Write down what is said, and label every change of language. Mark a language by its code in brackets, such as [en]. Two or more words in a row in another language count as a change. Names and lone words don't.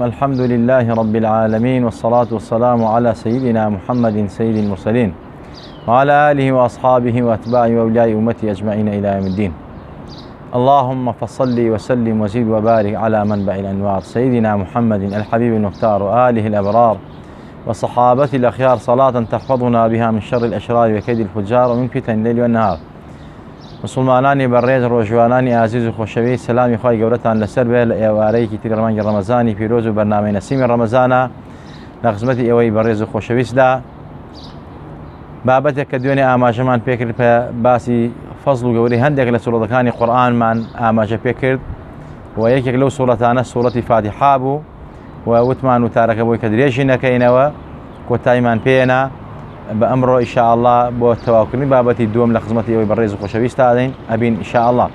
[ar] الحمد لله رب العالمين، والصلاة والسلام على سيدنا محمد سيد المرسلين وعلى آله وأصحابه وأتباعه وأولياء أمته أجمعين إلى يوم الدين. اللهم فصل وسلم وزد وبارك على منبع الأنوار سيدنا محمد الحبيب المختار وآله الأبرار وصحابته الأخيار، صلاة تحفظنا بها من شر الأشرار وكيد الفجار ومن فتن الليل والنهار. [ckb] مسلمانانی بەڕێز ڕۆژوانانی ئازیز و خۆشەوی، سەلامی خوای گەورەتان لەسەر بێ لە ئێوارەیەکی تری ڕەمەنگی ڕەمەزانی پیرۆز و بەرنامەی نەسیمی ڕەمەزانە لە خزمەتی ئێوەی بەڕێز و خۆشەویستدا. بابەتێک کە دوێنێ ئاماژەمان پێکرد بە باسی فەزڵ و گەورەی هەندێک لە سوورەتەکانی قورئانمان ئاماژە پێکرد و یەکێک لەو سوورەتانە سوورەتی فاتحە بوو و وتمان وتارەکە بۆی کە درێژی نەکەینەوە، کۆتاییمان پێێنا بە ئەمڕۆ ئینشاءالله بۆ تەواوکردنی بابەتی دووەم لە خزمەتی ئێوەی بەڕێز و خۆشەویست دادەین ئەبین ئینشاءالله.